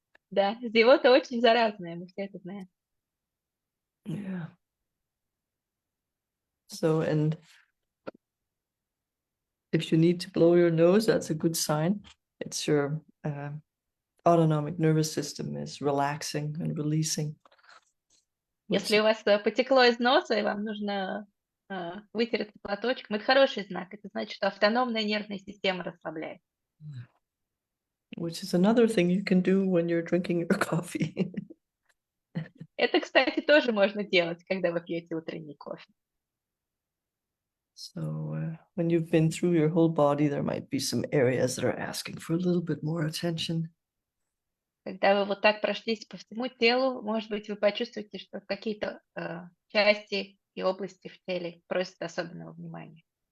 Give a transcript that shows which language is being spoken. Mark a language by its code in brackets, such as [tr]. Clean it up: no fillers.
[ru] Да, зевота очень заразная, мы все это знаем. [en] Yeah. So, and if you need to blow your nose, that's a good sign. It's your autonomic nervous system is relaxing and releasing. [ru] Если у вас потекло из носа, и вам нужно вытереться платочком, это хороший знак. Это значит, что автономная нервная система расслабляется. [en] Which is another thing you can do when you're drinking your coffee. [ru] Это, кстати, тоже можно делать, когда вы пьете утренний кофе. [en] So when you've been through your whole body, there might be some areas that are asking for a little bit more attention. [ru] Когда вы вот так прошлись по всему телу, может быть, вы почувствуете, что какие-то части и области в теле просят особенного внимания.